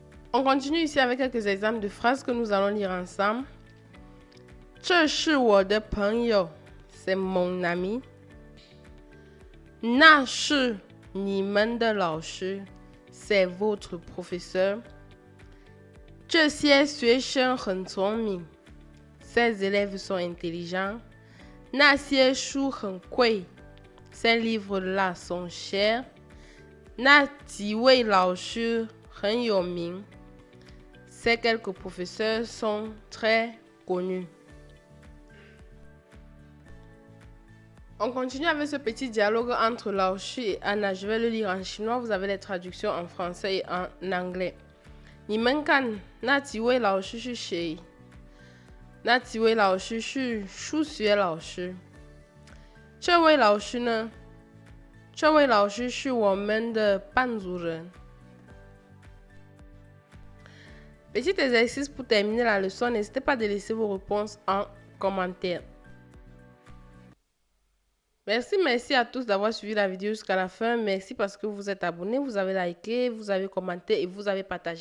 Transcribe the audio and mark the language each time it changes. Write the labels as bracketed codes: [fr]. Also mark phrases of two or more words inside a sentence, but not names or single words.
[fr] On continue ici avec quelques exemples de phrases que nous allons lire ensemble. [zh] 这是我的朋友 [fr] c'est mon ami. [zh] 那是你们的老师 [fr] c'est votre professeur. [zh] 这些学生很聪明 [fr] ces élèves sont intelligents. [zh] 那些书很贵 [fr] ces livres-là sont chers. [zh] 那几位老师很有名 [fr] ces quelques professeurs sont très connus. On continue avec ce petit dialogue entre Lao Shi et Anna. Je vais le lire en chinois. Vous avez les traductions en français et en anglais. [zh] 你们看，那几位老师是谁？那几位老师是数学老师。这位老师呢？这位老师是我们的班主任。 [fr] Petit exercice pour terminer la leçon. N'hésitez pas de laisser vos réponses en commentaire. Merci à tous d'avoir suivi la vidéo jusqu'à la fin. Merci parce que vous êtes abonnés, vous avez liké, vous avez commenté et vous avez partagé.